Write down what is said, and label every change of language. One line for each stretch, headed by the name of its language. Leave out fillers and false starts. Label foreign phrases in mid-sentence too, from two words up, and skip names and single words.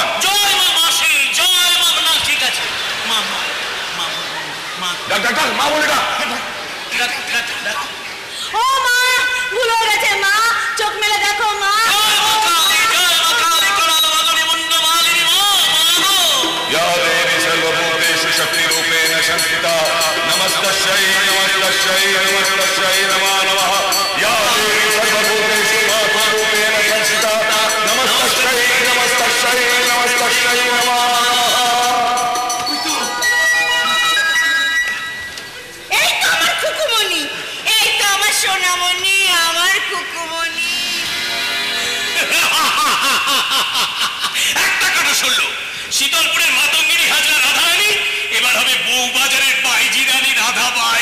Bangla: জয় মা মাসি, জয় মা। না ঠিক আছে, মা মা মা মা। ডাক ডাক ডাক, মা বলে ডাক। ও মা, ভুল হয়ে গেছে মা, চোখ মেলে দেখো মা। জয় মা কালী, জয় মা কালী, করাল মগনি মুন্ড মালিনী মা, মা গো।
Sanskrit: या देवी सर्वभूतेषु शक्तिरूपेण संस्थिता नमस्तस्यै नमस्तस्यै नमस्तस्यै नमो नमः। या देवी सर्वभूतेषु मातृरूपेण संस्थिता नमस्तस्यै नमस्तस्यै नमस्तस्यै नमो
Bangla: এই তো আমার কুকুমনি, এই তো আমার সোনামণি, আমার কুকুমনি। একটা কথা শুনলো, শীতলপুরের মাতঙ্গিনী হাজরা রাধারানী এবার হবে বউবাজারের বাইজি রানী রাধাবাই।